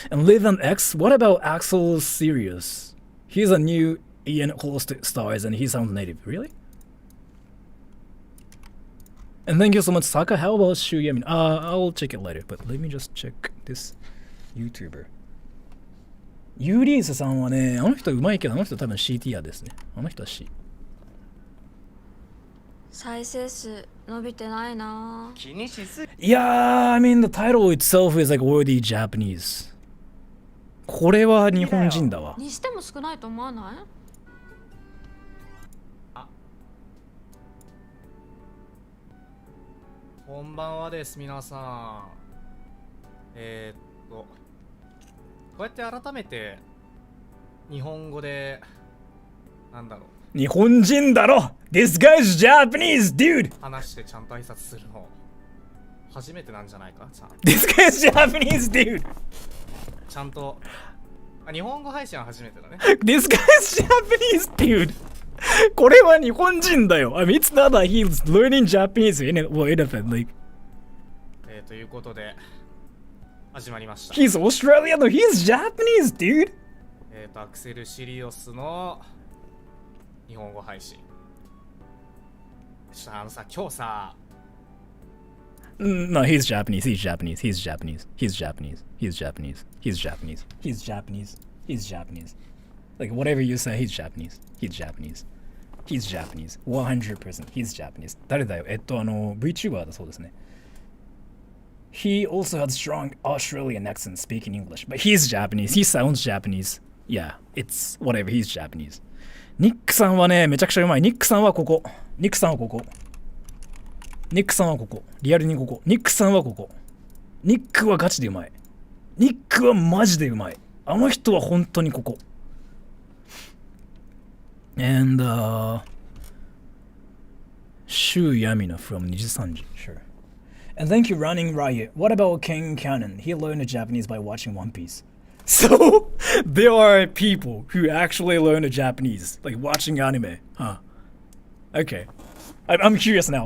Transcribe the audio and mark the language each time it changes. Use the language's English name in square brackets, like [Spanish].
[English] And Live and X, what about Axel Sirius? He's a new Ian host stars and he sounds native. Really? And thank you so much, Saka. How about Shu Yamin? I'll check it later, but let me just check this YouTuber. [Japanese] ユーリースさんはね、あの人うまいけど、あの人多分 C ティアですね。あの人は C。再生数伸びてないな。気にしすぎ。 [English] Yeah, I mean the title itself is like worthy Japanese. [Japanese] これは日本人だわ。にしても少ないと思わない？こんばんはです、皆さん。こうやって改めて日本語でなんだろう。日本人だろ [English] This guy's Japanese, dude! [Japanese] 話してちゃんと挨拶するの初めてなんじゃないか？ [English] This guy's Japanese, dude! [Japanese] ちゃんと日本語配信は初めてだね。 [English] This guy's Japanese, dude! [Japanese] これは日本人だよ。 [English] I mean, it's not that he's learning Japanese in it, well, in it, like. [Japanese] ということで始まりました。 [English] He's Australian, no, he's Japanese, dude! [Japanese] アクセルシリオスの日本語配信。今日さ。 [English] No, he's Japanese, he's Japanese, he's Japanese, he's Japanese, he's Japanese, he's Japanese, he's Japanese, he's Japanese. Like, whatever you say, he's Japanese, he's Japanese, he's Japanese, 100% he's Japanese. [Japanese] 誰だよVTuber だそうですね。 [English] He also has strong Australian accent speaking English, but he's Japanese, he sounds Japanese. Yeah, it's whatever, he's Japanese. [Japanese] ニックさんはね、めちゃくちゃうまい。ニックさんはここ。ニックさんはここ。ニックさんはここ。リアルにここ。ニックさんはここ。ニックはガチでうまい。ニックはマジでうまい。あの人は本当にここ。 [English] And, Shu Yamina from Nijisanji, sure. And thank you, Running Riot. What about King Cannon? He learned Japanese by watching One Piece. So, there are people who actually learn Japanese, like watching anime, huh? Okay. I'm curious now.